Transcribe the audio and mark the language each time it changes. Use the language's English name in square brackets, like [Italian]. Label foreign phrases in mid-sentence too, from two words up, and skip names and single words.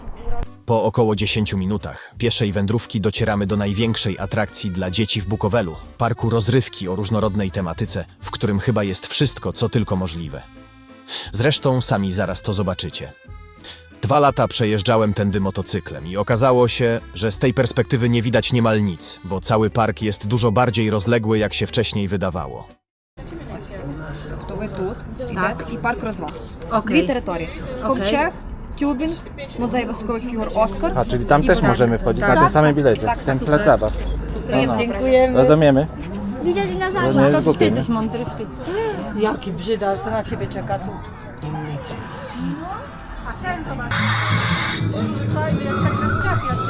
[Polish] Po około 10 minutach pieszej wędrówki docieramy do największej atrakcji dla dzieci w Bukowelu, parku rozrywki o różnorodnej tematyce, w którym chyba jest wszystko, co tylko możliwe. Zresztą sami zaraz to zobaczycie. 2 lata przejeżdżałem tędy motocyklem i okazało się, że z tej perspektywy nie widać niemal nic, bo cały park jest dużo bardziej rozległy, jak się wcześniej wydawało. [Ukrainian] То ви тут, йдете, і парк розваг. [Polish] Okej. [Ukrainian] Дві території. Ковчег, тюбінг, музей військових фігур Оскар. [Polish] A, czyli tam i też Burak. możemy wchodzić, na Tak, tym samym tak, bilecie. tak, Ten super. plac zabaw. No. Dziękujemy. Rozumiemy? Widzę To nie dinozaura. jest Ти głupie, nie? jesteś mądry w tym. Jaki brzydal, to na ciebie czeka tu. Fajnie, jak tak rozczapia się.